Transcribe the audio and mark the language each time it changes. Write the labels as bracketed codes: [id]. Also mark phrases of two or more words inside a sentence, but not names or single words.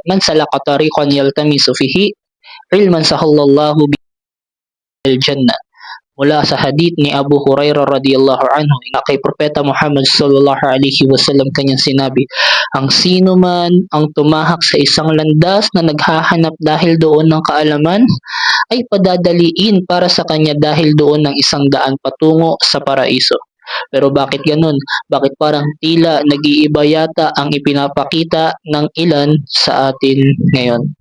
[ar] من سلك طريقا يلتمس فيه علما سهل الله بالجنة. [tl] Mula sa hadith ni Abu Hurairah [ar] رضي الله عنه [tl] na kay Propeta Muhammad [ar] صلى الله عليه وسلم [tl] kanyang sinabi, ang sino man ang tumahak sa isang landas na naghahanap dahil doon ng kaalaman ay padadaliin para sa kanya dahil doon ng isang daan patungo sa paraiso. Pero bakit ganun? Bakit parang tila nag-iiba yata ang ipinapakita ng ilan sa atin ngayon?